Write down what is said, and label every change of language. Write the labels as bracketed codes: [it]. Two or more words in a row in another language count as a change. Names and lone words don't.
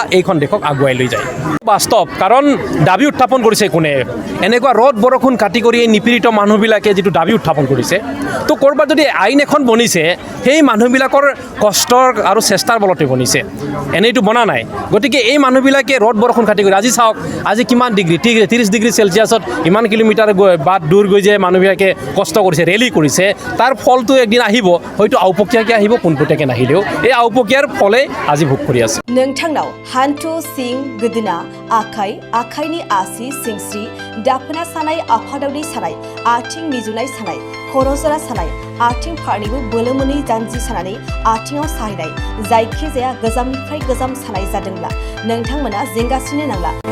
[as] এইখন দেশক আগুৱাই লৈ যায় বাস্তৱ কাৰণ দাবী উত্থাপন কৰিছে কোনে এনেকুৱা ৰদ বৰষুণ কাটি কৰি এই নিপীড়িত মানুহবিলাকে যেটো দাবী উত্থাপন কৰিছে তো ক'ৰবাত যদি আইন এখন বনিছে সেই মানুহবিলাকৰ কষ্টৰ আৰু চেষ্টাৰ বলতে বনিছে এনেইটো বনা নাই গতিকে এই মানুহবিলাকে ৰদ বৰষুণ কাটি কৰি আজি চাওক আজি কিমান ডিগ্ৰী 30 ডিগ্ৰী সেলচিয়াছত ইমান কিলোমিটাৰ বাট দূৰ গৈ যে মানুহবিলাকে কষ্ট কৰিছে ৰেলী কৰিছে তাৰ ফলটো একদিন আহিব হয়তো আওপকীয়াকৈ আহিব পোনপটীয়াকৈ নাহিলেও এই আওপকীয়াৰ ফলে আজি ভোগ কৰি আছে [brx] नोंथांनाव हान्थु सिं गोदोना आखाइनि आसि सिंस्रि दाफोना सानाय आफादावनि सानाय आथिं मिजुनाय सानाय खर' जरा सानाय आथिं फारनैबो बोलो मोनै जानजि सानानै आथिङाव साहैनाय जायखिजाया गोजामनिफ्राय गोजाम सानाय जादोंब्ला नोंथांमोना जिंगासिनो नांला